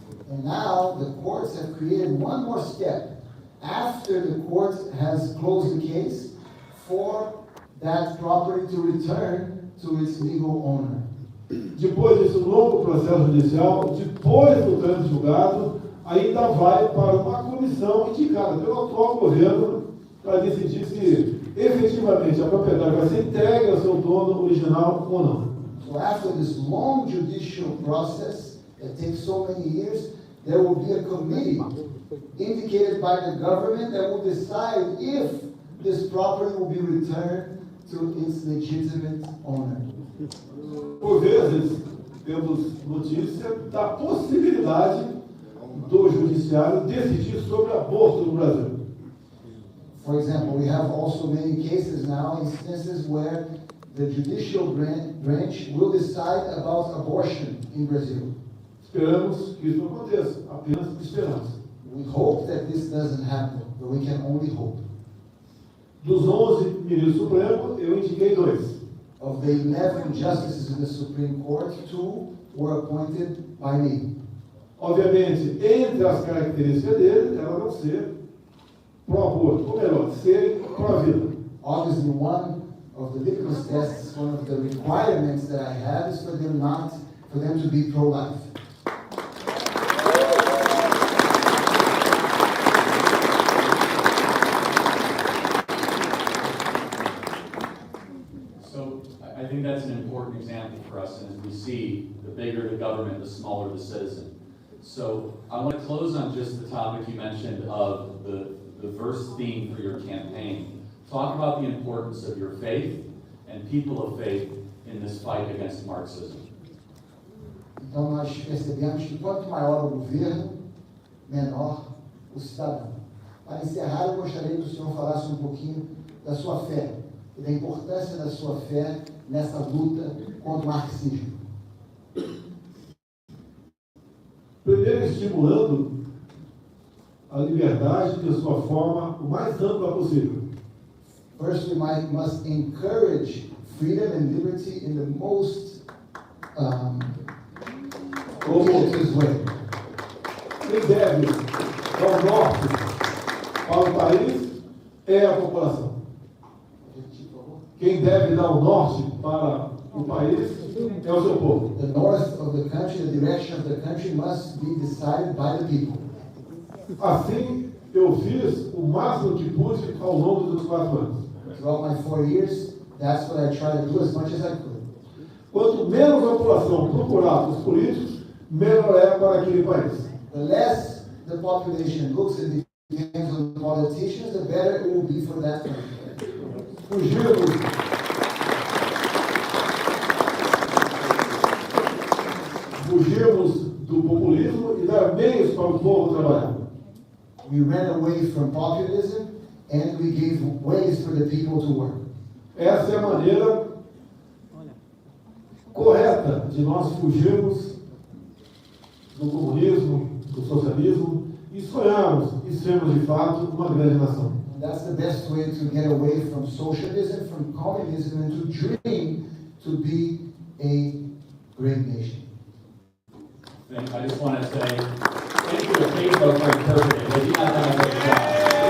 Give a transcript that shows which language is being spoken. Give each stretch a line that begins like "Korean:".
English: And now the courts have created one more step after the court has closed the case for that property to return to its legal owner.
Portuguese: Depois desse longo processo judicial, depois do trânsito julgado, ainda vai para uma comissão indicada pelo atual governo para decidir se efetivamente a propriedade vai ser entregue ao seu dono original ou não.
English: So after this long judicial process that takes so many years, there will be a committee indicated by the government that will decide if this property will be returned to its legitimate owner.
Portuguese: Por vezes, temos notícia da possibilidade do judiciário decidir sobre aborto no Brasil.
English: For example, we have also many cases now, instances where the judicial branch will decide about abortion in Brazil.
Portuguese: Esperamos que isso não aconteça, apenas esperamos.
English: We hope that this doesn't happen, but we can only hope.
Portuguese: Dos 11 ministros supremos, eu indiquei 2.
English: Of the 11 justices in the Supreme Court, 2 were appointed by me.
Portuguese: Obviamente, entre as características dele, ela não ser pró-aborto, ou melhor, ser pró-vida.
English: Obviously, one of the litmus tests, one of the requirements that I have is for them to be pro-life. So I think that's an important example for us, and as we see, the bigger the government, the smaller the citizen. So I want to close on just the topic you mentioned of the verse theme for your campaign. Talk about the importance of your faith and people of faith in this fight against Marxism.
Portuguese: Então nós percebemos que quanto maior o governo, menor o cidadão. Para encerrar, eu gostaria que o senhor falasse um pouquinho da sua fé e da importância da sua fé nessa luta contra o marxismo. Primeiro, estimulando a liberdade de sua forma o mais ampla possível.
English: First, we must encourage freedom and liberty in the most obvious way.
Portuguese: Quem deve dar o norte para o país é a população. Quem deve dar o norte para o país é o seu povo.
English: The north of the country, the direction of the country must be decided by the people.
Portuguese: Assim, eu fiz o máximo que pude ao longo dos 4 anos.
English: Throughout my 4 years, that's what I try to do as much as I could.
Portuguese: Quanto menos a população procurar os políticos, melhor é para aquele país.
English: The less the population looks and depends on the politicians, the better it will be for that country.
Portuguese: Fugirmos do populismo e dar meios para o povo trabalhar.
English: We ran away from populism and we gave ways for the people to work.
Portuguese: Essa é a maneira correta de nós fugirmos do comunismo, do socialismo e sonharmos e sermos de fato uma grande nação.
English: That's the best way to get away from socialism, from communism, and to dream to be a great nation. I just want to say thank you to Facebook for interpreting. They did not have a great job.